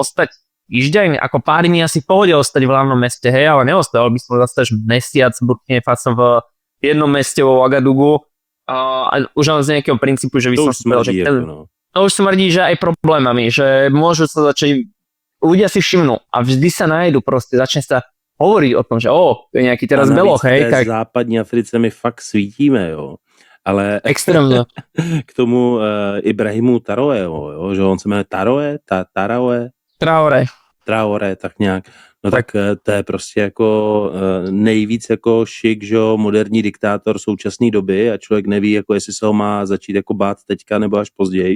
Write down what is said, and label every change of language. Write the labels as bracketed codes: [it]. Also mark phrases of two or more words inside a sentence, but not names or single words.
[sk] ostať týždeň, ako pár dní asi v pohode ostať v hlavnom meste, hej, ale neostal by som zase mesiac v Burkine Faso v jednom meste vo Ouagadougou a už len z nejakého princípu, že by som si povedal, že to už smrdí, že aj problémami, že môžu sa začať, ľudia si všimnú a vždy sa nájdu proste, začne sa hovoriť o tom, že to je nejaký teraz beloch, hej. [cs] Tak v západní Africe my fakt svítíme, jo. Ale extrémně. K tomu Ibrahimu Traorého, jo, že on se jmenuje Traoré, tak nějak. No tak to je prostě jako nejvíc jako šik, že jo, moderní diktátor současné doby a člověk neví, jako jestli se ho má začít jako bát teďka nebo až později.